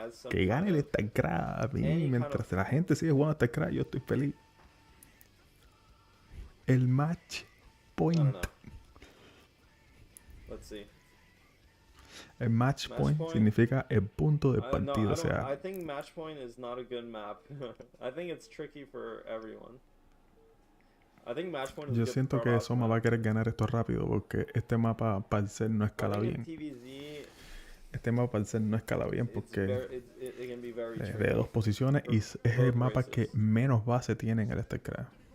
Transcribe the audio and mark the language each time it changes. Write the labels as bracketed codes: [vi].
[es] Que gane el StarCraft. A mí, mientras la gente sigue jugando StarCraft, yo estoy feliz. El match point. El match point significa el punto del partido. O sea, [en] I think match point is not a good map. I think it's tricky for everyone. [es] Yo siento que Soma va a querer ganar esto rápido porque este mapa para el ser no escala bien. Este mapa para el ser no escala bien porque de dos posiciones y es el mapa que menos base tiene en el StarCraft.